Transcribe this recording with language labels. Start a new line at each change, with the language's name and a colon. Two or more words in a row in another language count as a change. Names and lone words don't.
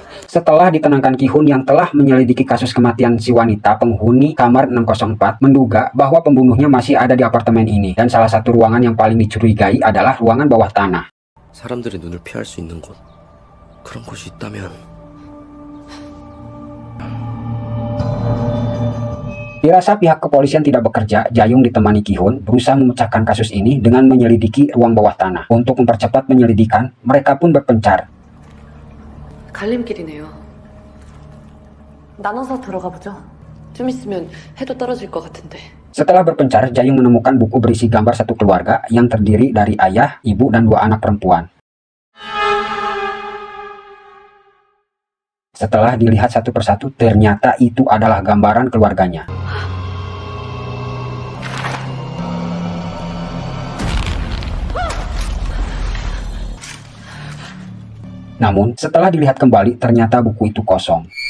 Indonesian: Setelah ditenangkan, Ki-hun yang telah menyelidiki kasus kematian si wanita penghuni kamar 604 menduga bahwa pembunuhnya masih ada di apartemen ini, dan salah satu ruangan yang paling dicurigai adalah ruangan bawah tanah.
Korean: 사람들의 눈을 피할 수 있는 곳, 그런 곳이 있다면.
Indonesian: Dirasa pihak kepolisian tidak bekerja, Jae-yong ditemani Ki-hun berusaha memecahkan kasus ini dengan menyelidiki ruang bawah tanah. Untuk mempercepat penyelidikan, mereka pun berpencar.
Korean: 갈림길이네요. 나눠서 들어가 보죠. 좀 있으면 해도 떨어질 것 같은데.
Indonesian: Setelah berpencar, Jae-yong menemukan buku berisi gambar satu keluarga yang terdiri dari ayah, ibu, dan 2 anak perempuan. Setelah dilihat satu persatu, ternyata itu adalah gambaran keluarganya. Namun, setelah dilihat kembali, ternyata buku itu kosong.